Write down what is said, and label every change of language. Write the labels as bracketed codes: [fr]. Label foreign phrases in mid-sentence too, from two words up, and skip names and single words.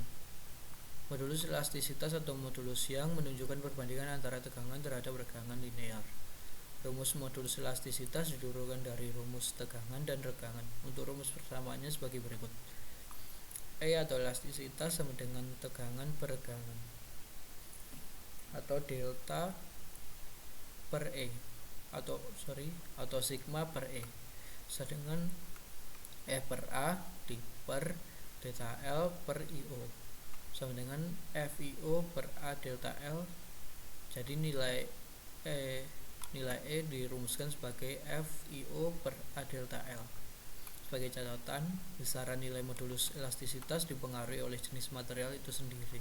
[id] Modulus elastisitas atau modulus Young menunjukkan perbandingan antara tegangan terhadap regangan linear. Rumus modulus elastisitas diturunkan dari rumus tegangan dan regangan. Untuk rumus persamaannya sebagai berikut. E atau elastisitas sama dengan tegangan per regangan atau delta per E atau sigma per E sama dengan E per A di per delta L per IO sama dengan FIO per A delta L. Jadi nilai E dirumuskan sebagai FIO per A delta L. Sebagai catatan, besaran nilai modulus elastisitas dipengaruhi oleh jenis material itu sendiri.